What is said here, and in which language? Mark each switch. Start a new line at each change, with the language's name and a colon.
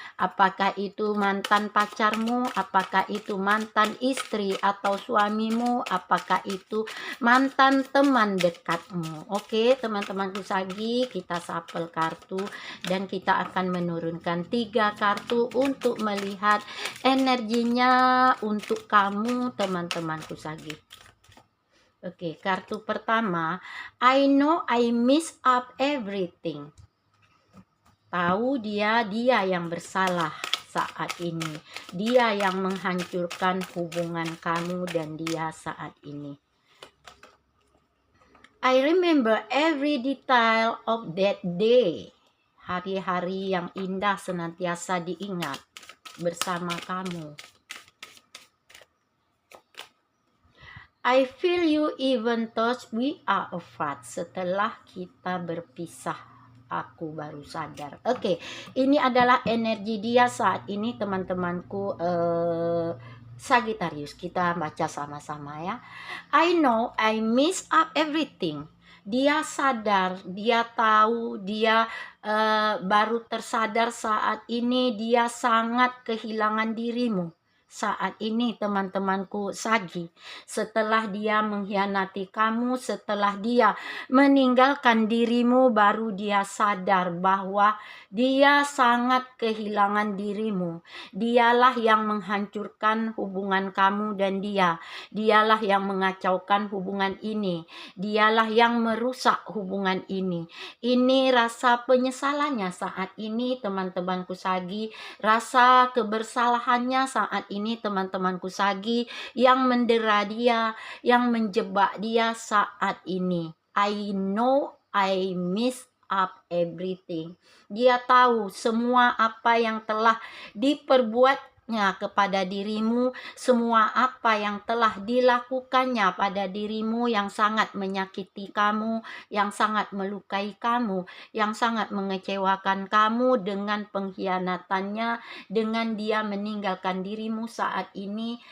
Indonesian: Apakah itu mantan pacarmu, apakah itu mantan istri atau suamimu, apakah itu mantan teman dekatmu. Oke teman-temanku Sagi, kita sapel kartu dan kita akan menurunkan 3 kartu untuk melihat energinya untuk kamu teman-temanku Sagi. Oke, kartu pertama,
English: I know I miss up everything.
Indonesian: Tahu dia yang bersalah saat ini. Dia yang menghancurkan hubungan kamu dan dia saat ini.
English: I remember every detail of that day.
Indonesian: Hari-hari yang indah senantiasa diingat bersama kamu.
English: I feel you even though we are apart.
Indonesian: Setelah kita berpisah, aku baru sadar. Oke, ini adalah energi dia saat ini teman-temanku Sagittarius. Kita baca sama-sama ya.
English: I know I miss up everything.
Indonesian: Dia sadar, dia tahu, dia baru tersadar saat ini dia sangat kehilangan dirimu. saat ini teman-temanku Sagi. Setelah dia mengkhianati kamu, setelah dia meninggalkan dirimu, baru dia sadar bahwa dia sangat kehilangan dirimu. Dialah yang menghancurkan hubungan kamu dan dia. Dialah yang mengacaukan hubungan ini. Dialah yang merusak hubungan ini. Ini rasa penyesalannya saat ini teman-temanku Sagi. Rasa kebersalahannya saat ini teman-temanku Sagi, yang mendera dia, yang menjebak dia saat ini.
English: I know I miss up everything.
Indonesian: Dia tahu semua apa yang telah diperbuatnya kepada dirimu, semua apa yang telah dilakukannya pada dirimu yang sangat menyakiti kamu, yang sangat melukai kamu, yang sangat mengecewakan kamu dengan pengkhianatannya, dengan dia meninggalkan dirimu saat ini.